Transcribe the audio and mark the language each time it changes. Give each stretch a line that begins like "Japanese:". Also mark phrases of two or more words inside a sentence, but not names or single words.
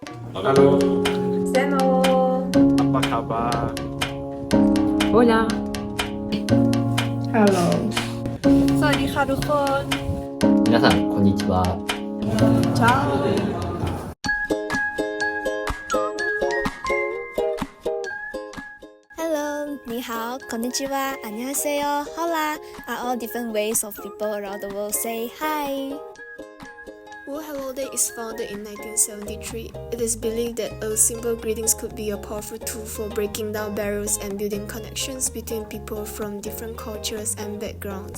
Indonesian: Halo, Seno. apa kabar?
Spanish: Hola.
English: Hello.
Thai: สวัสดีค่ะทุกคน
Japanese: 皆さんこんにちは
Italian: Ciao
English: Hello, 你好, konnichiwa, annyeonghaseyo, hola are all different ways of people around the world say hi. World Hello Day is founded in 1973. It is believed that a simple greetings could be a powerful tool for breaking down barriers and building connections between people from different cultures and backgrounds.